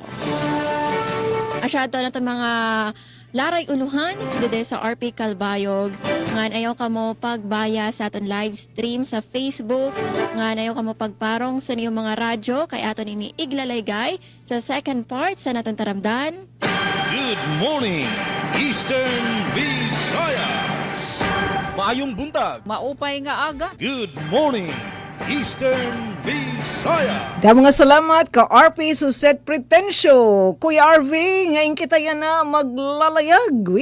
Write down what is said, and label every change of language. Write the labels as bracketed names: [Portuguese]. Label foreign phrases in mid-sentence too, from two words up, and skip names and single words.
[Waray] Asyado na mga laray uluhan dito sa RP Calbayog. Ngan ayaw ka mo pagbaya sa aton live stream sa Facebook. Ngan ayaw ka mo pagparong sa niyong mga radyo kay aton ini iglalaygay sa [English] second part [Waray] sa naton taramdan. [English] Good morning, Eastern Visayas. [Cebuano] Maayong buntag. [Waray] Maupay nga aga. [English] Good morning, Eastern Visayas. [Waray] Damo nga salamat ka RP Suset Pretensyo. Kuya RV, ngayon kita yan na maglalayag.